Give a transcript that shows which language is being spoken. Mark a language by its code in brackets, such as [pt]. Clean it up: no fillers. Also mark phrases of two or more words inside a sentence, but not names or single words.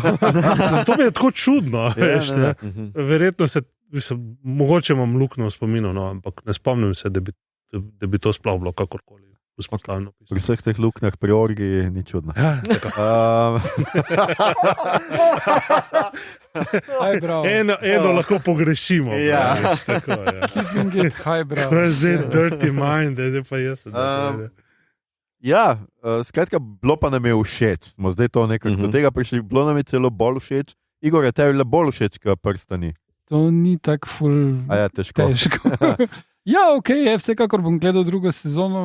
[sl] To mi je tako čudno, veš, ne? Verjetno mogoče imam luknjo v spominu, no, ampak ne spomnim se, da bi to sploh bilo kakorkoli vzpostavljeno. Pri vseh teh luknjah pri orgiji ni čudno. Eno lahko pogrešimo. Ja. [en] Keeping it highbrow. [sl] Zdaj [en] dirty mind, [sl] zdaj pa jaz. Skratka, bilo pa nam je všeč. Smo zdaj to nekako do tega prišli, bilo nam je celo bolj všeč. Igor, je tebi bolj všeč, kot prstani? To ni tako ful težko. Ja, je, vsekakor bom gledal drugo sezono.